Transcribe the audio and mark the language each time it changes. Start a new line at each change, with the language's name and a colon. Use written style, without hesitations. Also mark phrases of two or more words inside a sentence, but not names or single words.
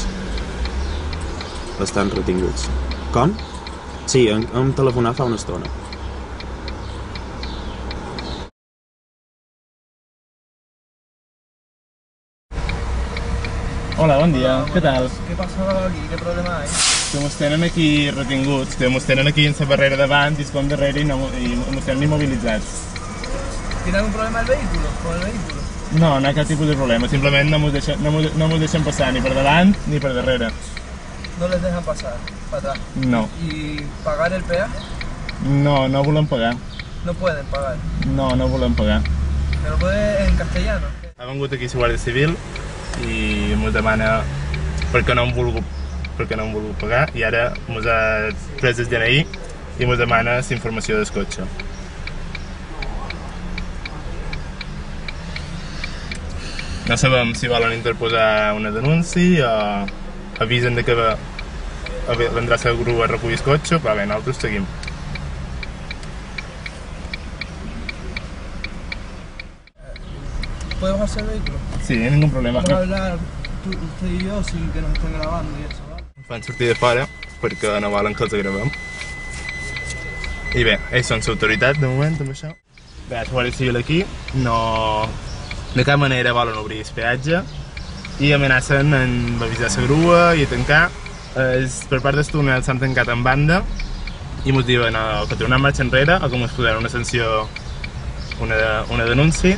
Catalan: Estan retinguts. Com? Sí, hem telefonat fa una estona. Hola, bon dia, què tal?
Spanish: ¿Qué pasó aquí? ¿Qué problema hay?
Catalan: Que ens tenen aquí retinguts, que ens tenen aquí en la barrera davant i es com darrere i ens tenen immobilitzats.
Spanish: ¿Tiene algún problema el vehículo? ¿Con el vehículo?
Catalan: No, no hi ha cap tipus de problema, simplement no ens deixen passar ni per davant ni per darrere.
Spanish: No les dejan pasar para atrás.
Catalan: No,
Spanish: ¿Y pagar el peaje?
Catalan: no volem pagar.
Spanish: No pueden pagar.
Catalan: No volem pagar.
Spanish: ¿Me lo puede en castellano?
Catalan: Ha vengut aquí la Guàrdia Civil i ens demana per què no hem volgut pagar i ara ens ha pres el DNI i ens demana la informació del cotxe. No sabem si volen interposar una denúncia o avisen que vendrà la grua a recollir el cotxe, però bé, nosaltres seguim.
Spanish: ¿Podemos hacer el vehículo? Sí, ningún problema. Vamos a hablar usted y yo sin que nos estén grabando y eso, ¿vale?
Catalan: Fan sortir de fora perquè no volen que els gravem. I bé, ells són l'autoritat de moment amb això. Bé, la Guàrdia Civil aquí de cap manera volen obrir el peatge i amenacen en avisar la grua i a tancar. Per part del túnel s'han tancat en banda i ens diuen que tornem marxa enrere o que ens posaran una sanció, una denúncia.